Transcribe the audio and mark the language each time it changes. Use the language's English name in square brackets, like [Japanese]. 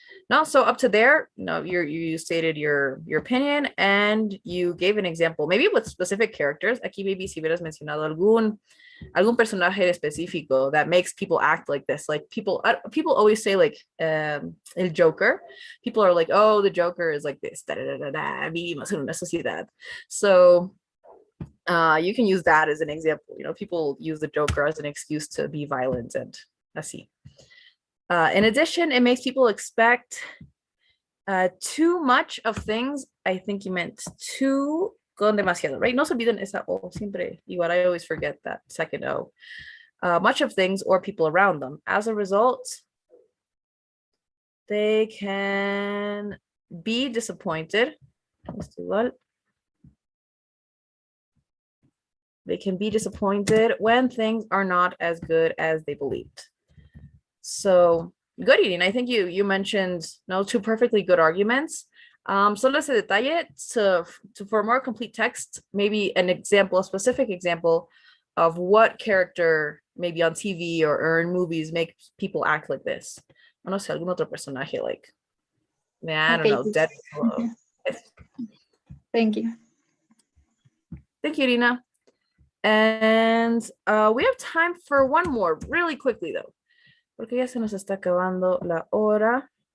[English] No, so up to there, no, you stated your opinion and you gave an example, maybe with specific characters. [Spanish] Aquí maybe si hubieras mencionado algún personaje específico that makes people act like this. [English] Like people always say like el Joker. People are like, oh, the Joker is like this. [Spanish] Vivimos en una sociedad. [English] So you can use that as an example. You know, people use the Joker as an excuse to be violent and así. In addition, it makes people expect too much of things. I think you meant too con demasiado, right? No se olviden esa O, siempre igual, I always forget that second O. Much of things or people around them. As a result, they can be disappointed. They can be disappointed when things are not as good as they believed. So good, Irene. I think you mentioned two perfectly good arguments. Solo ese detalle for a more complete text, maybe an example, a specific example of what character maybe on TV or in movies make people act like this. [Spanish] No sé, algún otro personaje like, I don't know, Deadpool. [English] Thank you. Thank you, Irina. And we have time for one more really quickly though, porque ya se nos está acabando la hora.